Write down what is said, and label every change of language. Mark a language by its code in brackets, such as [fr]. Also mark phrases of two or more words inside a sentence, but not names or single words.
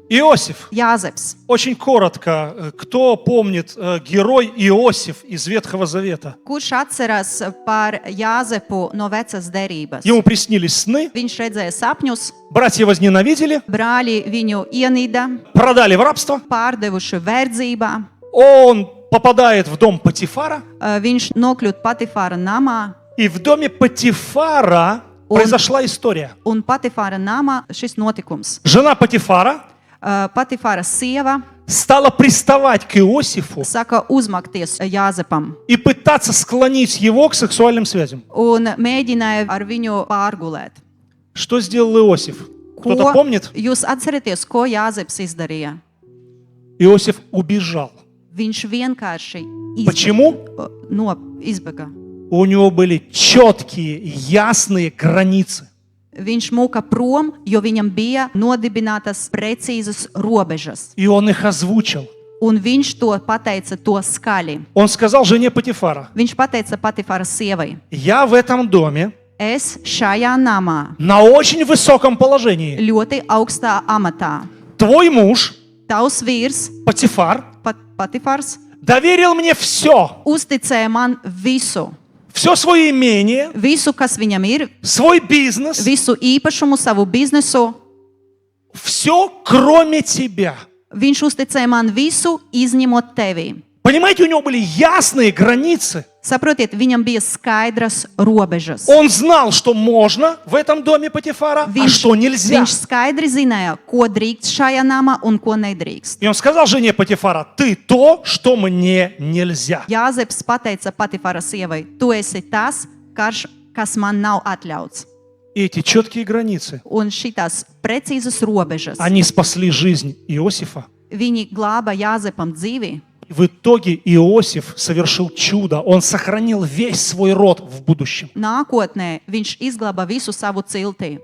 [ru] Иосиф. [lv] Jāzeps. [ru] Очень коротко, кто помнит герой Иосиф из Ветхого Завета? [lv] Kurš atceras par Jāzepu no vecas derības? [ru] Ему приснились сны, [lv] Viņš redzēja sapņus, [ru] братья возненавидели, [lv] brāļi viņu ienīda, [ru] продали в рабство. [lv] pārdevuši verdzībā. [ru] Он попадает в дом Патифара, [lv] Viņš nokļūt Patifāra namā, [ru] и в доме Патифара произошла история. [lv] un Patifāra namā šis notikums. [ru] Жена Патифара [lv] Patifāra sieva [ru] стала приставать к Иосифу [lv] saka uzmakties Jāzepam [ru] и пытаться склонить его к сексуальным связям. [lv] un mēģināja ar viņu pārgulēt. [ru] Что сделал Иосиф? Кто-то помнит? [lv] Jūs atceraties, ko Jāzeps izdarīja? [ru] Иосиф убежал. [lv] Viņš vienkārši [ru] Почему? [lv] izbēga. [ru] У него были четкие, ясные границы. [lv] Viņš muka prom, jo viņam bija nodibinātas precīzas robežas. [ru] И он их озвучил. [lv] Un viņš to pateica to skaļi. [ru] Он сказал жене Патифара: [lv] Viņš pateica Patifāra sievai: [ru] я в этом доме [lv] Es šajā namā [ru] на очень высоком положении. [lv] ļoti augstā amatā. [ru] Твой муж, [lv] Tavs vīrs, [ru] Патифар, [lv] Patifārs, [ru] доверил мне все. [lv] uzticēja man visu. [ru] Все свое имение, [lv] Visu, kas viņam ir, [ru] свой бизнес, [lv] visu īpašumu, savu biznesu. [ru] все, кроме тебя. [lv] Viņš uzticēja man visu, izņemot tevi. [ru] Понимаете, у него были ясные границы. [lv] Saprotiet, viņam bija skaidras robežas. [ru] Он знал, что можно в этом доме Патифара, а что нельзя. [lv] Viņš skaidri zināja, ko drīkst šajā namā un ko nedrīkst. [ru] И он сказал жене Патифара: ты то, что мне нельзя. [lv] Jāzeps pateica Patifāra sievai: tu esi tas, kas man nav atļauts. [ru] И эти четкие границы, [lv] Un šitās precīzas robežas, [ru] они спасли жизнь Иосифа. [lv] viņi glāba Jāzepam dzīvi. [ru] В итоге Иосиф совершил чудо. Он сохранил весь свой род в будущем. [lv] Nākotnē viņš izglāba visu savu cilti.